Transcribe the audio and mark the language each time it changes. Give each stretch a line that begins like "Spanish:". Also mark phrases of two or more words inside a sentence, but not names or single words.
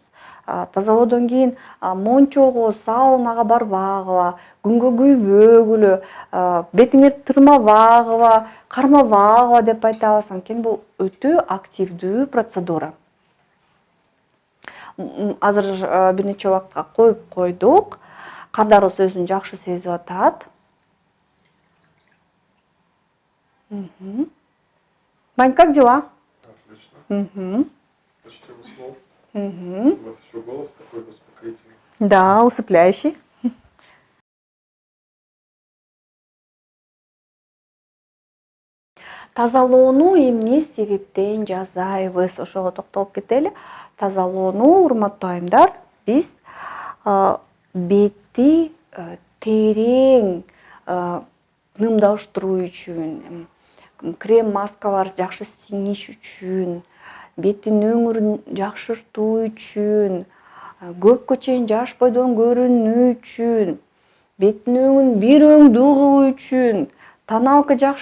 Kyrgyz: Тазалоодон кийин мончого, саунага барбагыла, күнгө күйбөгүлө, бетиңерди тырмабагыла, кармабагыла деп айтабыз. Анткени бул өтө активдүү процедура. Азыр бир нече убакытка коюп койдук. Кардарыбыз өзүн жакшы сезип атат.
Russian: Вань, как дела? Отлично. Почти уснул. У вас еще голос такой успокоительный. Да, усыпляющий.
Kyrgyz: Тазалоону эмне себептен жасайбыз? Ошого токтолуп кетели. Тазалоону, урматтуу айымдар, биз бетти терең нымдаштыруу үчүн, крем маскалар жакшы сиңиш үчүн, беттин өңүрүн жакшыртуу үчүн, көпкө чейин жаш бойдон көрүнүү үчүн, беттин өңүн бир өңдүү кылуу үчүн, тоналканы